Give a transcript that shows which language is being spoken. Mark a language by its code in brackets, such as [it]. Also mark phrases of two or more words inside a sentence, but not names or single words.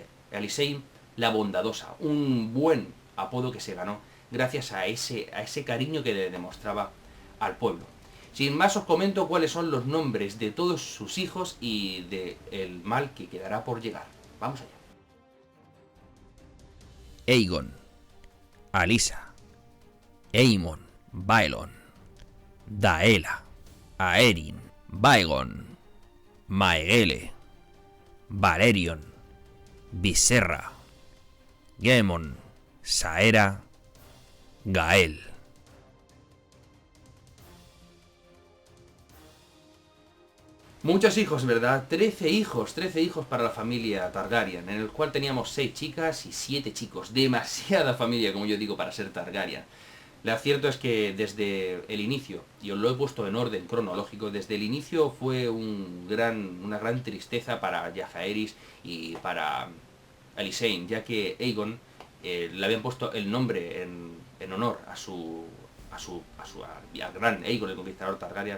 [es] Alysanne, la bondadosa, un buen apodo que se ganó gracias a ese cariño que le demostraba al pueblo. Sin más, os comento cuáles son los nombres de todos sus hijos y del mal que quedará por llegar. Vamos allá. Aegon, Alyssa, Aemon, Baelon, Daela, Aerin, Baegon, Maegele, Balerion, Viserra, Gemon, Saera, Gael. Muchos hijos, ¿verdad? 13 hijos para la familia Targaryen, en el cual teníamos 6 chicas y 7 chicos. Demasiada familia, como yo digo, para ser Targaryen. Lo cierto es que desde el inicio, y os lo he puesto en orden cronológico, desde el inicio fue una gran tristeza para Jaehaerys y para Alysanne, ya que Aegon le habían puesto el nombre en honor al gran Aegon, el conquistador Targaryen.